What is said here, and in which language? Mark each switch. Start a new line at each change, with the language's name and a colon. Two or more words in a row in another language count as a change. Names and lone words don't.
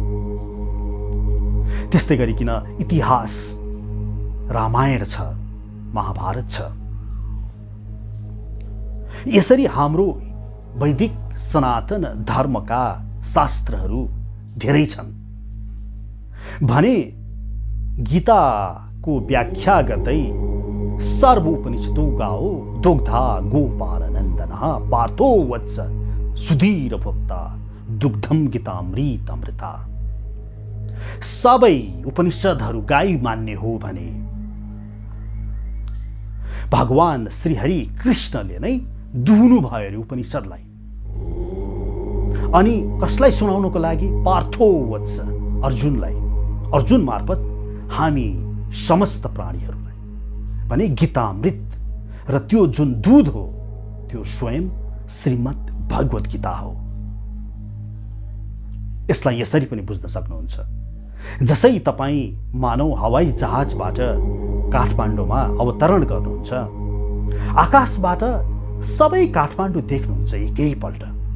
Nepali: त्यस्तै गरिकन इतिहास, रामायण छ, महाभारत छ। यसरी हाम्रो वैदिक सनातन धर्मका शास्त्रहरू धेरै छन् भने गीताको व्याख्या गर्दै
Sanskrit: सर्व उपनिषदो गाओ दुग्धा गोपालनन्दनः पार्थो वत्स सुधीर भोक्ता दुग्धम गीतामृत अमृता।
Nepali: सबै उपनिषदहरू गाई मान्ने हो भने भगवान श्रीहरि कृष्णले नै दुहुनु भयो अरे उपनिषदलाई। अनि कसलाई सुनाउनको लागि?
Sanskrit: पार्थो वत्स,
Nepali: अर्जुनलाई। अर्जुन मार्फत हामी समस्त प्राणीहरूलाई भने गीतामृत। र त्यो जुन दूध हो त्यो स्वयं श्रीमद् भगवत गीता हो। यसलाई यसरी पनि बुझ्न सक्नुहुन्छ, जसै तपाईँ मानव हवाई जहाजबाट काठमाडौँमा अवतरण गर्नुहुन्छ, आकाशबाट सबै काठमाडौँ देख्नुहुन्छ एकैपल्ट।